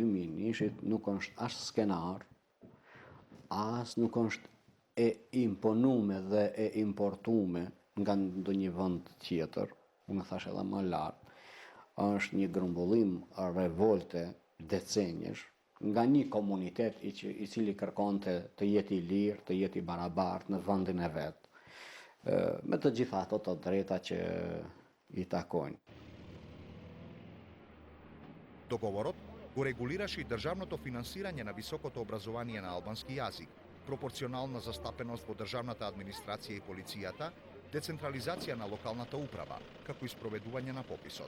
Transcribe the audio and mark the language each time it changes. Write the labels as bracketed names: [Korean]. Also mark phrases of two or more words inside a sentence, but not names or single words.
[Albanian] 2001-shit nuk është as skenar, as nuk është e imponume dhe e importume nga ndonjë vend tjetër, unë thash edhe më lart, është një grumbullim revolte decenjesh nga një komunitet i cili kërkonte të jetë i lirë, të jetë i barabartë në vendin e vet, me të gjitha ato të drejta që i takojnë. [Macedonian] Договорот го регулираше и државното финансирање на високото образование на албански јазик, пропорционална застапеност во државната администрација и полицијата, децентрализација на локалната управа, како и спроведување на пописот.